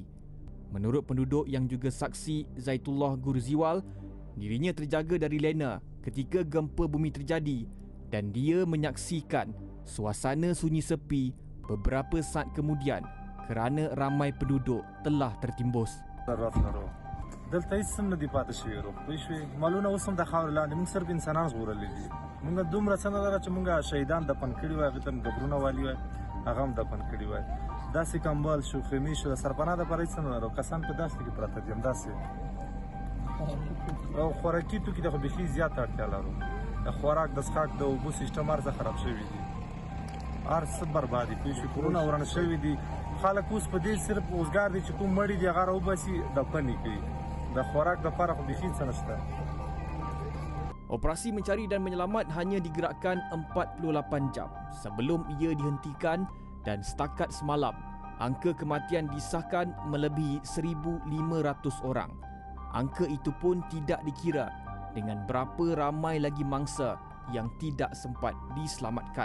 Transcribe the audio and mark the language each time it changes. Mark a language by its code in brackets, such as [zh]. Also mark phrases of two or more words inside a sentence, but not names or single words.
[ms] Menurut penduduk yang juga saksi Zaitullah Gurziwal, dirinya terjaga dari lena ketika gempa bumi terjadi dan dia menyaksikan suasana sunyi sepi beberapa saat kemudian kerana ramai penduduk telah tertimbus. [ps] دلته هیڅ نه دی پاتې شوی ورو پوه شوې مالونه اوس هم د خاورې لاندې موږ صرف انسانان ژغورلي دي موږ دومره څه نه لرو چې موږ شهیدان دفن کړي وای هغې ته قبرونه والي وای هغه هم دفن کړي وای داسې کمبل شو خیمې شو د سرپناه دپاره هېڅ نه لرو کسان په داسې کې پراته دي همداسې او خوراکي توکي ته خو بیخي زیاته اړتیا لرو د خوراک د څښاک د اوبو سیسټم هر څه خراب شوي دي هر څه برباد دي پوه شوې کورونه وران شوي دي خلک اوس په دې صرف اوزګار دي چې کوم مړي دي هغه راوباسي دفن یې کړي د خوراک دپاره خو بیخي څه نشته. [ms] Operasi mencari dan menyelamat hanya digerakkan 48 jam sebelum ia dihentikan dan setakat semalam angka kematian disahkan melebihi 1,500 orang. Angka itu pun tidak dikira dengan berapa ramai lagi mangsa yang tidak sempat diselamatkan.